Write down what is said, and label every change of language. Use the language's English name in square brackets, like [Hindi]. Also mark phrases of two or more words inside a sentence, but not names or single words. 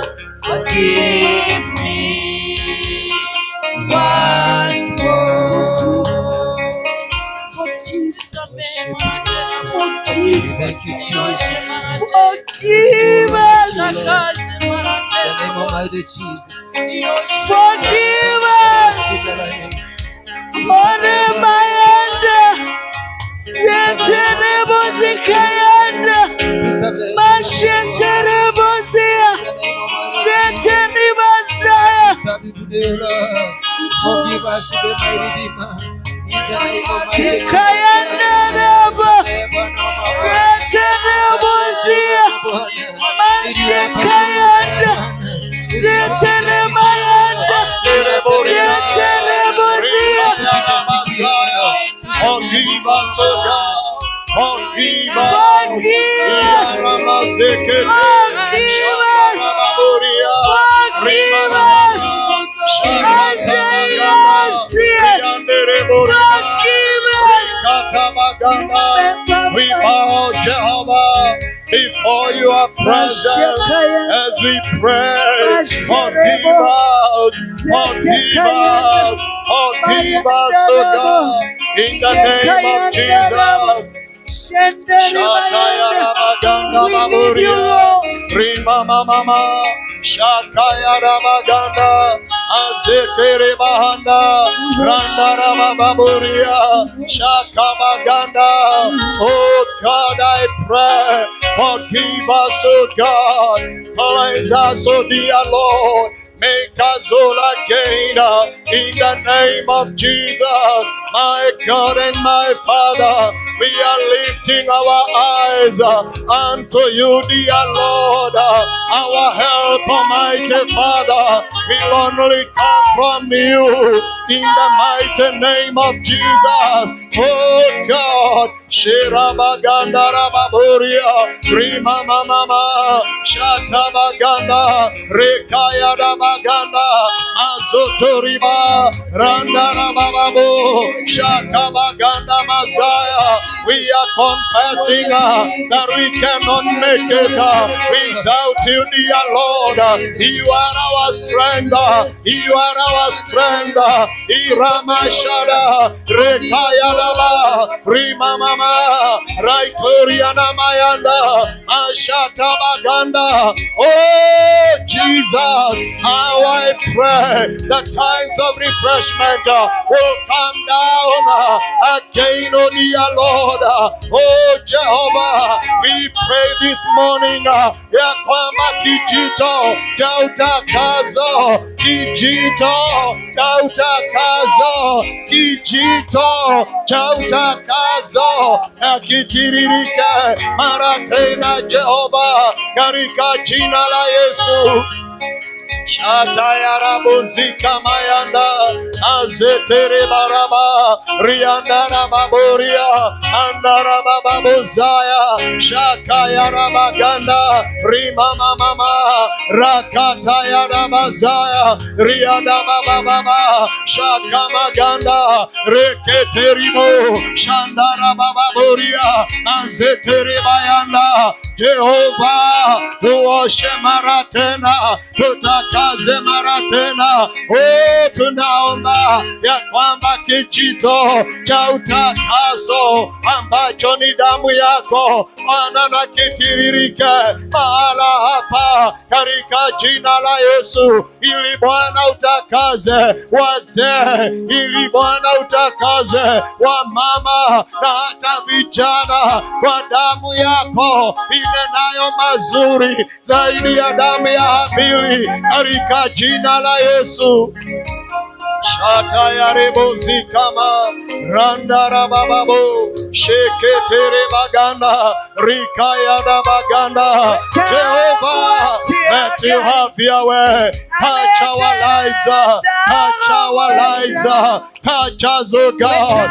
[English] Forgive me once more. Thank you, Jesus. Forgive us. In the name of mighty Jesus. Forgive us. Ore mayanda. Yeterebo zikayanda. Mashenterebo zia. Zeteni mazaya. Forgive us today, my Redeemer. In the name of mighty Jesus. Zikayanda rabo. Yeterebo zia. Mashekayanda. Zetere mayanda. Yeterebo zia. Forgive us, O God. Forgive us. Forgive us. Forgive us. We bow, Jehovah, before your presence as we pray. Forgive us, forgive us, forgive us, O God, in the name of Jesus. Shataya Ramaganda Maburia, Rima Mama, Shakaya Ramaganda, Azetere Bahanda, Randa Ramababuria, Shakamaganda. Oh God, I pray, forgive us, oh God, cleanse us, oh dear Lord. Make us whole again in the name of Jesus, my God and my Father. We are lifting our eyes unto you, dear Lord, our help, Almighty Father. Will only come from you in the mighty name of Jesus. Oh God, Shirabaganda Rababuria, Rima Mama, Shatabaganda, Rekaya Ramaganda, Azotoriba, Randa Rababu, Shatabaganda Messiah. We are confessing that we cannot make it without you, dear Lord. You are our strength. You are our strength. Iramashada, Rekayalaba, Rimamama, Raitoriana Mayanda, Ashata Baganda. Oh Jesus, how I pray the times of refreshment will come down again, oh dear Lord. Oh Jehovah, we pray this morning [Swahili] ya kwamba kijito cha utakazo, kijito cha utakazo, kijito cha utakazo na kitiririke mara tena, Jehova, katika jina la Yesu. Shataya Rabuzika Mayanda, Azetere Baraba, Riandana Baburia, Andara Babuzaya, Shakaya Rabaganda, Rimama Mama, Rakataya Rabazaya, Rianda Baba, Shakamaganda, Reketeribo, Shandara Baburia, Azetere Bayanda, Jehovah, tuoshe mara tena, tutakaze mara tena. Oh, tunaomba ya kwamba kijito cha utakaso ambacho ni damu yako Bwana na kitiririke mahala hapa katika jina la Yesu, ili Bwana utakaze wazee, ili Bwana utakaze wamama na hata vijana kwa damu yako inenayo mazuri zaidi ya damu ya Habili katika jina la Yesu. Shataya rebozi kama randara bababu sheketere baganda rikaya da baganda. [English] Jehovah, let you have your way. Touch our lives, touch our lives, touch us, oh God.